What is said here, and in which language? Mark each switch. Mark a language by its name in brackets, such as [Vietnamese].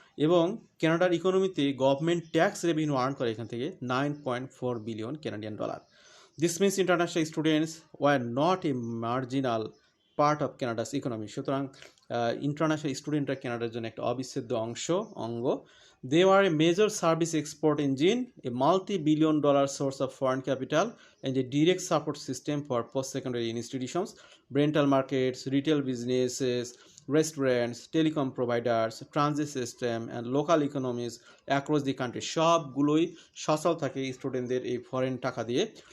[Bangla] এবং কানাডার ইকোনমিতে government tax revenue earn করে এখান থেকে 9.4 billion Canadian dollar. [English] This means international students were not a marginal part of Canada's economy. [Bangla] সুতরাং international স্টুডেন্টরা কানাডার জন্য একটা অবিচ্ছেদ্য অঙ্গ। [English] They were a major service export engine, a multi-billion dollar source of foreign capital, and a direct support system for post-secondary institutions, rental markets, retail businesses, restaurants, telecom providers, transit system, and local economies across the country. [Bangla] সবগুলোই সচল থাকে স্টুডেন্টদের এই foreign টাকা দিয়ে।